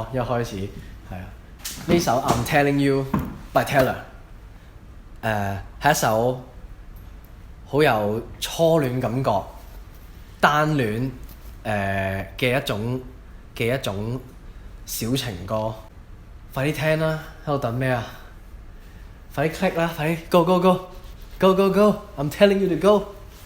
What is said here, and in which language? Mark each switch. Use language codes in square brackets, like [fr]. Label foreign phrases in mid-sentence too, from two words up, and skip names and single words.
[yue] 一開始係啊，呢首 I'm Telling You by Taylor 係一首好有初戀感覺、單戀嘅一種小情歌。快啲聽啦！喺度等咩啊？快啲 click 啦！快啲 [en] go go go go go go！I'm telling you to go！